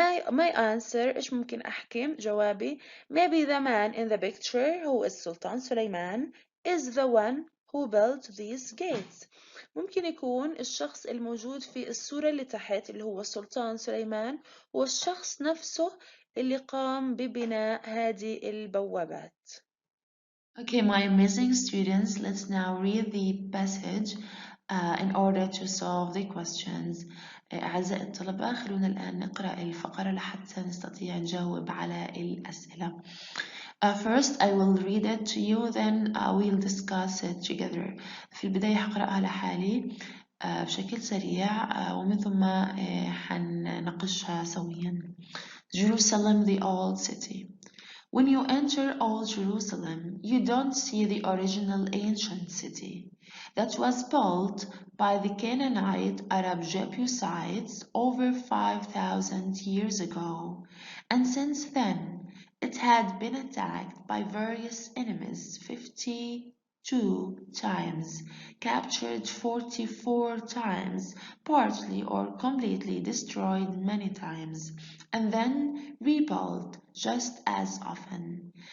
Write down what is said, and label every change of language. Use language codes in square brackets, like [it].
[en] my answer [ar] إيش ممكن أحكي جوابي [en] maybe the man in the picture [ar] هو السلطان سليمان [en] is the one who built these gates. [ar] ممكن يكون الشخص الموجود في الصورة اللي تحت اللي هو السلطان سليمان هو الشخص نفسه اللي قام ببناء هذه البوابات. [en] Okay, my amazing students, let's now read the passage in order to solve the questions. [ar] أعزائي الطلبة، خلونا الآن نقرأ الفقرة لحتى نستطيع نجاوب على الأسئلة. [en] First, I will read it to you, then we'll discuss it together. [ar] في البداية حقرأها لحالي بشكل سريع ومن ثم حنناقشها سويا. [en] Jerusalem, the old city. When you enter Old Jerusalem, you don't see the original ancient city that was built by the Canaanite Arab Jebusites over 5,000 years ago, and since then it had been attacked by various enemies 52 times, captured 44 times, partly or completely destroyed many times, and then rebuilt just as often.